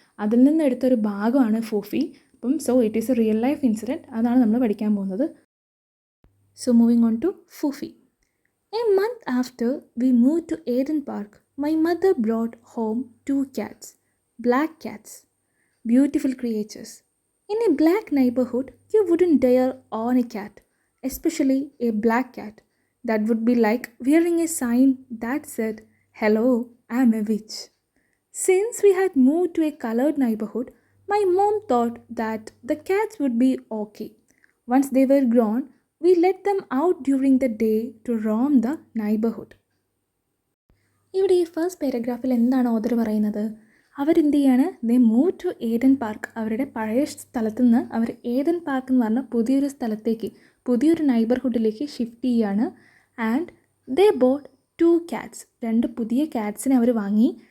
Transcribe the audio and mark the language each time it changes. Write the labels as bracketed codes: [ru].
[ml] അതിൽ നിന്ന് എടുത്തൊരു ഭാഗമാണ് ഫൂഫി. അപ്പം [en] So it is a real life incident. [ml] അതാണ് നമ്മൾ പഠിക്കാൻ പോകുന്നത്. [en] So moving on to Foofie. A month after we move to Eden Park, my mother brought home 2 cats, black cats, beautiful creatures. In a black neighborhood, you wouldn't dare own a cat, especially a black cat. That would be like wearing a sign that said, "Hello, I'm a witch." Since we had moved to a colored neighborhood, my mom thought that the cats would be okay. Once they were grown, we let them out during the day to roam the neighborhood. [ml] ഇവിടെ ഈ first പാരഗ്രാഫിൽ എന്താണ് author പറയുന്നത്? അവരെന്ത് ചെയ്യാണ്? [en] They move to Eden Park. [ml] അവരുടെ പഴയ സ്ഥലത്ത് നിന്ന് അവർ ഏഡൻ പാർക്ക് എന്ന് പറഞ്ഞ പുതിയൊരു സ്ഥലത്തേക്ക്, പുതിയൊരു നൈബർഹുഡിലേക്ക് ഷിഫ്റ്റ് ചെയ്യാണ്. [en] And they bought 2 cats. [ml] 2 പുതിയ ക്യാറ്റ്സിനെ അവർ വാങ്ങി.